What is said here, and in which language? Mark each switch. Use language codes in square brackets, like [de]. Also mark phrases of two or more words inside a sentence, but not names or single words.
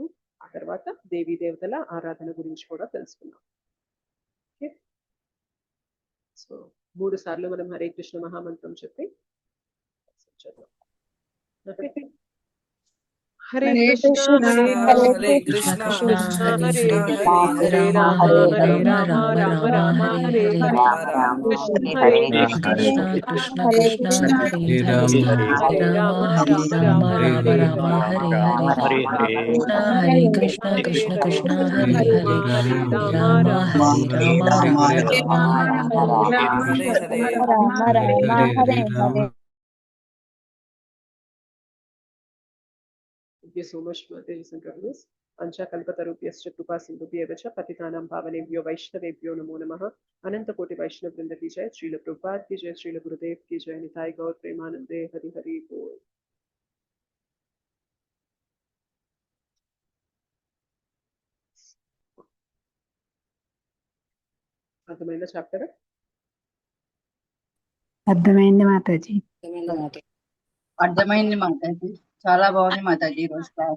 [te] ఆ తర్వాత దేవీ దేవతల ఆరాధన గురించి కూడా తెలుసుకున్నాం. [en] okay, so [te] 3 సార్లు మనం హరే కృష్ణ మహామంత్రం చెప్పి [sa] హరే కృష్ణ హరే కృష్ణ కృష్ణ హరే హరే హరే రామ హరే రామ రామ రామ హరే హరే కృష్ణ హరే కృష్ణ కృష్ణ కృష్ణ హరే హరే హరే రామ రామ రామ రామ హరే హరే హరే కృష్ణ కృష్ణ కృష్ణ హరే హరే హరే రామ రామ రామ హరే హరే. [en] Thank you so much, Mataji and brothers. [sa] अन्च कल्पतरुप्यश्च कृपा सिन्धुभ्येव च पतितानां पावनेभ्यो वैष्णवेभ्यो नमो नमः. [hi] अनन्त कोटि वैष्णव वृन्द की जय, श्रील प्रभुपाद की जय, श्रील गुरुदेव की जय, निताई गौर प्रेमानन्दे, हरि हरि बोल. [te] అర్థమైందా చాప్టర్? అర్థమైంది మాతాజీ. అర్థమైంది మాతాజీ, చాలా బాగుంది మాతాజీ ఈరోజు క్లాస్.